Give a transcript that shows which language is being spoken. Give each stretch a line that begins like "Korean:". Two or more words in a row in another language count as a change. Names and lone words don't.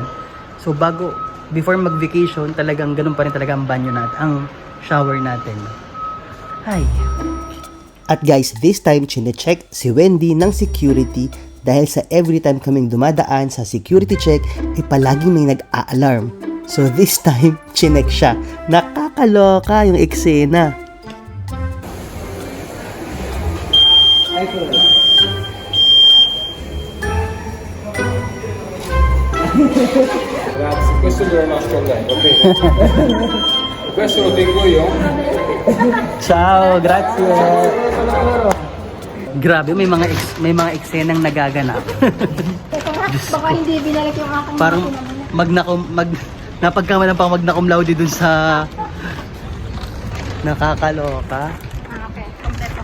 Filipino: So, before mag-vacation, talagang ganun pa rin talaga ang banyo natin, ang shower natin. Ay. At guys,
English: this time
Filipino: chine-check si Wendy ng security dahil sa
English: every time
Filipino: kaming dumadaan sa
English: security check,
Filipino: palagi may nag-a-alarm.
English: So this time,
Filipino: chinek siya. Nakakaloka yung eksena.
Italian: Grazie, questo è il nostro lei, va bene? Questo lo tengo io. Ciao, grazie.
Filipino: Grabe, may mga eksenang nagaganap. Ito nga, baka hindi binalik yung aking Parang makina mo. napagkamalan pang
Latin: magna cum laude
Filipino: dun sa nakakaloka. Okay, kompleto.